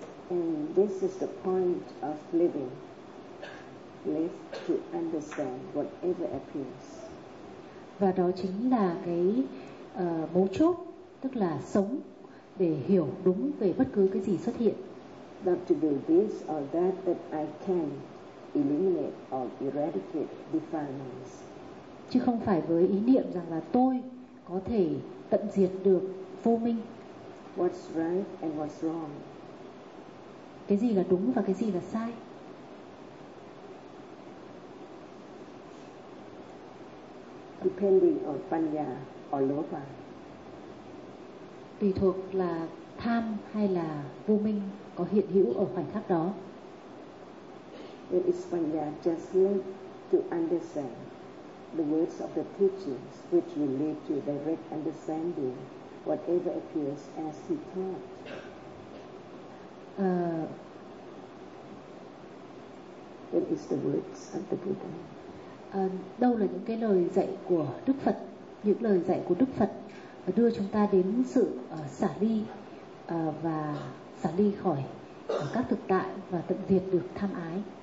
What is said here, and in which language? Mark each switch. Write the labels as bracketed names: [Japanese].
[English] And this is the point of living, live to understand whatever appears. [Vietnamese] Và đó chính là cái mấu chốt, tức là sống để hiểu đúng về bất cứ cái gì xuất hiện. [English] Not to do this or that that I can eliminate or eradicate defilements. [Vietnamese] Chứ không phải với ý niệm rằng là tôi có thể tận diệt được vô minh. [English] What's right and what's wrong? [Vietnamese] Cái gì là đúng và cái gì là sai? [English] Depending on panya or lopa. [Vietnamese] Tùy thuộc là tham hay là vô minh có hiện hữu ở khoảnh khắc đó. [English] It is panya just learn to understand the words of the teachings which relate to direct understanding whatever appears as he taught. It is the words of the Buddha. [Vietnamese] Đâu là những cái lời dạy của Đức Phật, những lời dạy của Đức Phật đưa chúng ta đến sự xả ly và xả ly khỏi các thực tại và tận diệt được tham ái.